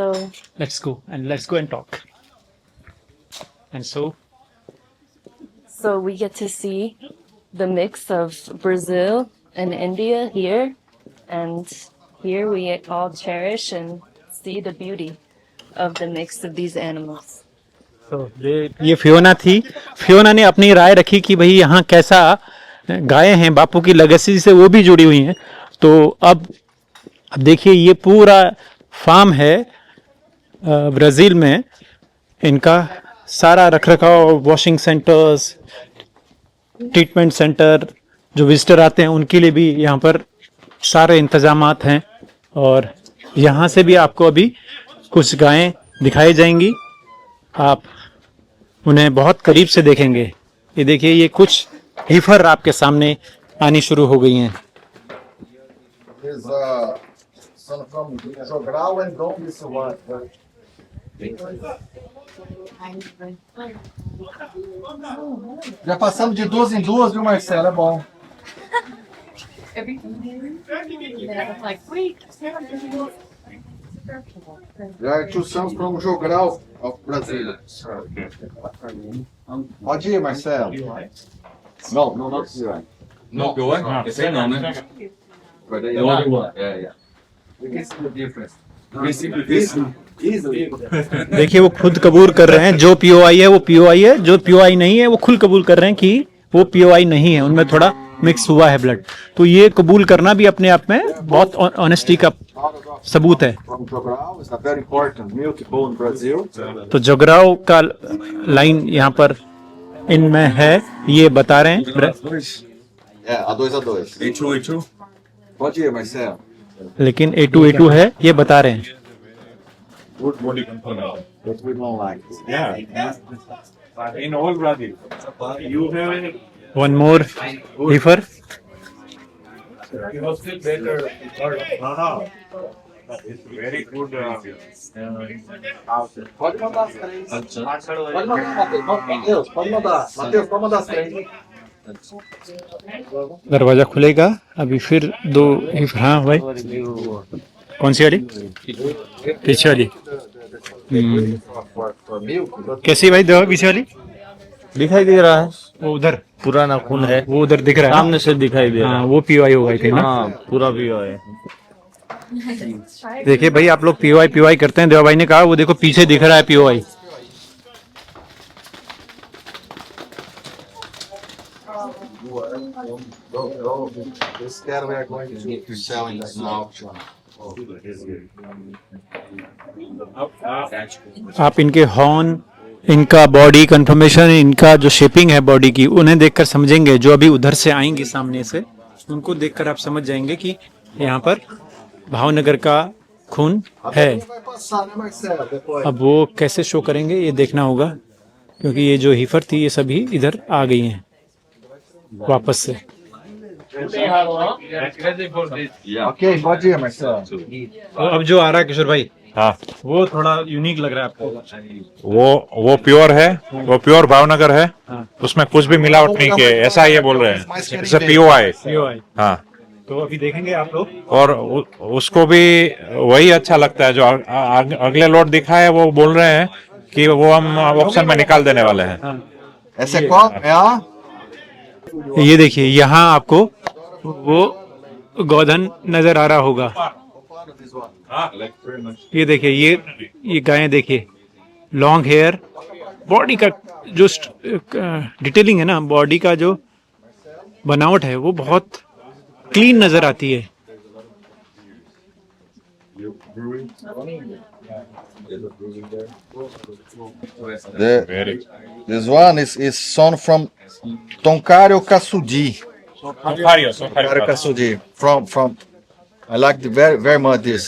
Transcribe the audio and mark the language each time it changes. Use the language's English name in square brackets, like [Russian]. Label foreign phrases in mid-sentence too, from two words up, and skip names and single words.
[English] Let's go and talk. And so we get to see the mix of Brazil and India here, and here we all cherish and see the beauty of the mix of these animals. [Hindi] ये फियोना थी। फियोना ने अपनी राय रखी कि भाई यहाँ कैसा गायें हैं, बापू की लेगेसी से वो भी जुड़ी हुई हैं। तो अब देखिए ये पूरा फार्म है ब्राज़ील में, इनका सारा रखरखाव, [English] washing centers, treatment center, [Hindi] जो विजिटर आते हैं उनके लिए भी यहाँ पर सारे इंतजामात हैं। और यहाँ से भी आपको अभी कुछ गायें दिखाई जाएंगी, आप उन्हें बहुत करीब से देखेंगे। ये देखिए ये कुछ हीफर आपके सामने आनी शुरू हो गई हैं। [Portuguese] Já passamos de duas em duas, viu, Marcelo? É bom. Já trouxemos para um jogral ao Brasil. Pode ir, Marcelo. Não, não precisa. No, POI? Esse aí não, né? [English] But they Yeah. You can see the difference. [Hindi] देखिए वो खुद कबूल कर रहे हैं, जो पीओआई है वो पीओआई है, जो पीओआई नहीं है वो खुद कबूल कर रहे हैं कि वो पीओआई नहीं है, उनमें थोड़ा मिक्स हुआ है ब्लड। तो ये कबूल करना भी अपने आप में बहुत ऑनेस्टी का सबूत है। [English] From Jogral, it's a very important milk bull in Brazil. [Hindi] तो जोगराव का लाइन यहाँ पर इनमें है, ये बता रहे हैं। [Portuguese] É, a 2. A2. Pode ir, Marcelo. [Hindi] लेकिन A2 है, ये बता रहे हैं। [English] But we don't like it. In all Brazil. You have one more heifer. you still better. No. It's very good. [Portuguese] Pode mandar as três. Pode mandar, Matheus. Pode mandar. Matheus, pode mandar as três. [Hindi] दरवाजा खुलेगा अभी फिर दो हीफर। हाँ भाई, कौन सी वाली? पीछे वाली। कैसी भाई दवा पीछे वाली? दिखाई दे रहा है, वो उधर पुराना खून है, वो उधर दिख रहा है ना? सामने से दिखाई दे रहा हाँ है। वो पीओआई हो गई थी ना। हाँ पूरा भी है। देखिए भाई आप लोग पीओआई करते हैं, देवा भाई ने कहा वो देखो पीछे दिख रहा है पीओआई। [English] This cattle are going to sell in the auction. [Hindi] आप इनके हॉर्न, इनका [English] body conformation, [Hindi] इनका जो शेपिंग है बॉडी की, उन्हें देखकर समझेंगे। जो अभी उधर से आएंगी सामने से, उनको देखकर आप समझ जाएंगे कि यहाँ पर भावनगर का खून है। [Portuguese] Vai passar, né, Marcelo? Depois. [Hindi] अब वो कैसे शो करेंगे ये देखना होगा, क्योंकि ये जो हीफर थी ये सभी इधर आ गई हैं वापस से। [Portuguese] Ok, pode ir, Marcelo. [Hindi] तो अब जो आ रहा है किशोर भाई, हाँ, वो थोड़ा यूनिक लग रहा है आपको। वो प्योर है, वो प्योर भावनगर है, उसमें कुछ भी मिलावट नहीं की है, ऐसा ये बोल रहे हैं। इसे पीओआई। पीओआई। हाँ, तो अभी देखेंगे आप लोग। और उसको भी वही अच्छा लगता है जो अगले लोट दिखा है। वो बोल रहे हैं कि वो हम ऑक्शन में निकाल देने वाले हैं। [Portuguese] Essa é qual? É a? [Hindi] ये देखिए यहाँ आपको वो गोधन नजर आ रहा होगा। ये देखिए, ये गायें देखिए, [English] long hair, [Hindi] बॉडी का जो डिटेलिंग है ना, बॉडी का जो बनावट है वो बहुत क्लीन नजर आती है। [English] This one is son from Toncario Cassudi. Toncario Cassudi. From I like very much this.